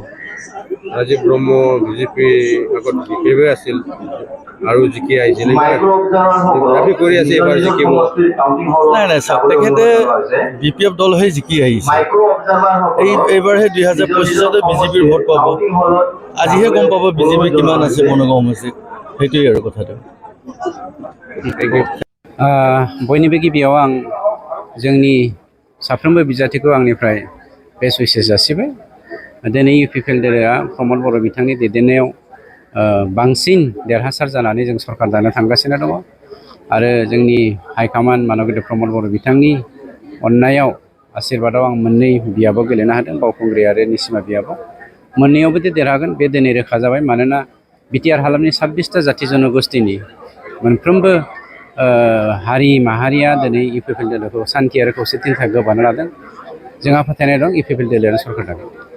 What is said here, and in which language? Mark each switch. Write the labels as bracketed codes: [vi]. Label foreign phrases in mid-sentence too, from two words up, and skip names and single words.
[as] ৰাজীৱ ব্ৰহ্ম বিজেপি আগত BPF আছিল আৰু জিকি আহিছিল দাবী কৰি আছে এইবাৰ জিকিব নাই তেখেতে BPF দল হৈ জিকি আহিছে এইবাৰহে 2025-তে বিজেপিৰ ভোট পাব আজিহে গম পাব বিজেপি কিমান আছে বনগাঁও সমষ্টিত সেইটোৱেই আৰু কথাটো [brx] बयनिबो गिबियाव आं जोंनि साफ्रोमबो बिजाथिखौ आंनिफ्राय [en] best wishes [brx] जासिबाय दिनै UPPL दोलोआ प्रमद बर' बिथांनि दैदेननायाव बांसिन देरहासार जानानै जों सरकार दानो थांगासिनो दङ आरो जोंनि हाइकमान्ड मानगोदै प्रमद बर' बिथांनि अननायाव आशीर्बादाव आं मोननै बियाबाव गेलेनो हादों बावखुंग्रि आरो निसिमा बियाबाव मोननैयावबो देरहागोन बे दिनै रोखा जाबाय मानोना बिटिआर हालामनि 26टा जाथि जनगोष्ठीनि मोनफ्रोमबो हारि माहारिया दिनै UPPL दोलोखौ सान्थि आरो खौसेथिनि थाखाय गोबानो लादों जोंहा फोथायनाय दं UPPL दोलोआनो सरकार दागोन